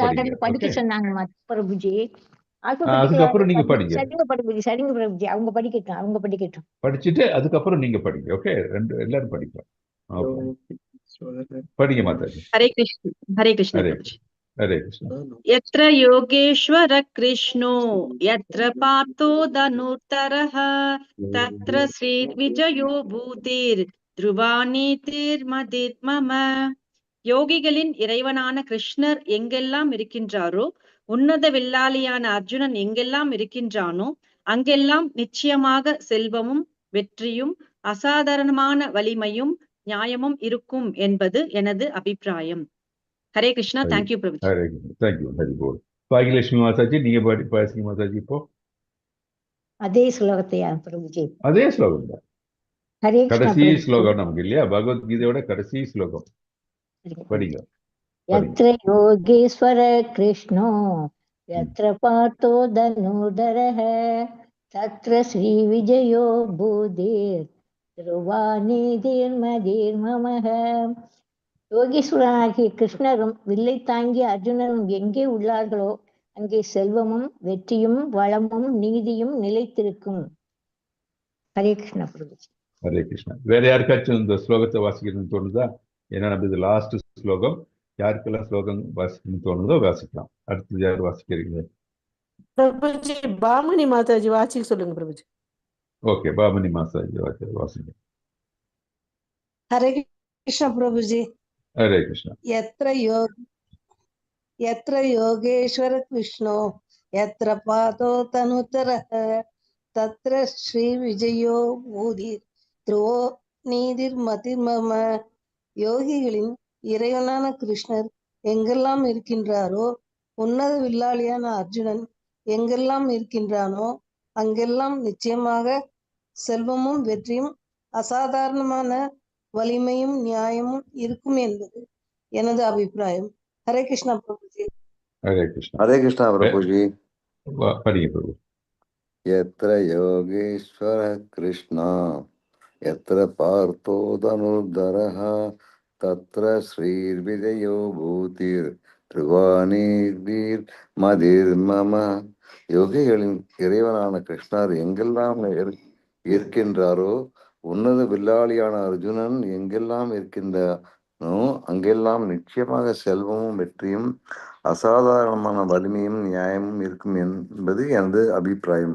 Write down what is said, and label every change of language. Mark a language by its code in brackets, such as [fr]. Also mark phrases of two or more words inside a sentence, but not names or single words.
[ta] படிங்க. ஆர்டர்ல படிக்க ஓகே, சொன்னாங்க பிரபுஜி. ஆல்பபெட்டிக்கல் அதுக்கப்புறம் நீங்க ஆர்டர் படிங்க. சரிங்க பிரபுஜி, சரிங்க பிரபுஜி. அவங்க படிக்கட்டும். படிச்சுட்டு அதுக்கப்புறம் நீங்க படிங்க. ஓகே, எல்லாரும் படிக்கலாம். படிங்க மாதாஜி. ஹரே கிருஷ்ணா. ஹரே கிருஷ்ணா ஹரே பிரபுஜி. ஹரே கிருஷ்ணா. [sa] यत्र योगेश्वर कृष्णो यत्र पार्थो धनुर्धरः तत्र श्रीर्विजयो भूतिर् ध्रुवानीतिर्मतिर्मम. [ta] யோகிகளின் இறைவனான கிருஷ்ணர் எங்கெல்லாம் இருக்கின்றாரோ, உன்னத வில்லாளியான அர்ஜுனன் எங்கெல்லாம் இருக்கின்றானோ, அங்கெல்லாம் நிச்சயமாக செல்வமும் வெற்றியும் அசாதாரணமான வலிமையும் நியாயமும் இருக்கும் என்பது எனது அபிப்பிராயம். ஹரே கிருஷ்ணா. தேங்க்யூ பிரபுஜி. ஹரே கிருஷ்ணா. தேங்க்யூ. ஹரி போல். பாக்யலட்சுமி மாதாஜி, நீங்க பேசுங்க மாதாஜி. இப்போ அதே ஸ்லோகத்தையா பிரபுஜி? அதே ஸ்லோகம் தான், ஹரே கிருஷ்ணா கடைசி பிரபுஜி. ஸ்லோகம் நமக்கு இல்லையா? பகவத்கீதையோட கடைசி ஸ்லோகம் படிங்க. [sa] यत्र योगेश्वर कृष्णो यत्र पार्थो धनुर्धरः तत्र श्रीविजयो भूतिर् ध्रुवानीतिर्मतिर्ममः. [ta] யோகீஸ்வரனாகிய கிருஷ்ணரும் வில்லை தாங்கிய அர்ஜுனரும் எங்கே உள்ளார்களோ அங்கே செல்வமும் வெற்றியும் வளமும் நீதியும் நிலைத்திருக்கும். ஹரே கிருஷ்ணா பிரபுஜி. ஹரே கிருஷ்ணா. வேற யாருக்காச்சும் இந்த ஸ்லோகத்தை வாசிக்கணும்னு தோணுதா? ஏன்னா நம்ம இது லாஸ்ட் ஸ்லோகம். யாருக்கெல்லாம் ஸ்லோகம் வாசிக்கணும்னு தோணுதோ வாசிக்கலாம். அடுத்தது யார் வாசிக்கிறீங்க? பிரபுஜி, பாமணி மாதாஜி வாசிக்க சொல்லுங்க பிரபுஜி. ஓகே, பாமணி மாதாஜி வாசிங்க. हरे कृष्ण प्रभु जी। ஹரே கிருஷ்ணா. [sa] यत्र योगेश्वर कृष्णो यत्र पादो तनुतरः तत्र श्री विजयो भूதி ध्रुवो नीतिर्मतिर्मम. [ta] யோகிகளின் இறைவனான கிருஷ்ணர் எங்கெல்லாம் இருக்கின்றாரோ, உன்னத வில்லாளியான அர்ஜுனன் எங்கெல்லாம் இருக்கின்றானோ, அங்கெல்லாம் நிச்சயமாக செல்வமும் வெற்றியும் அசாதாரணமான வலிமையும் நியாயமும் இருக்கும் என்பது எனது அபிப்பிராயம். ஹரே கிருஷ்ணா பிரபுஜி. ஹரே கிருஷ்ணா. ஹரே கிருஷ்ணா பிரபுஜி. படிங்க பிரபு. [sa] यत्र योगेश्वर कृष्ण यत्र पार्थो धनुर्धरः तत्र श्रीर्विजयो भूतिर् ध्रुवानीतिर्मतिर्मम. [ta] யோகிகளின் இறைவனான கிருஷ்ணர் எங்கெல்லாம் இருக்கின்றாரோ, உன்னத வில்லாளியான அர்ஜுனன் எங்கெல்லாம் இருக்கின்றானோ அங்கெல்லாம் நிச்சயமாக செல்வமும் வெற்றியும் அசாதாரணமான வலிமையும் நியாயமும் இருக்கும் என்பது எனது அபிப்பிராயம்.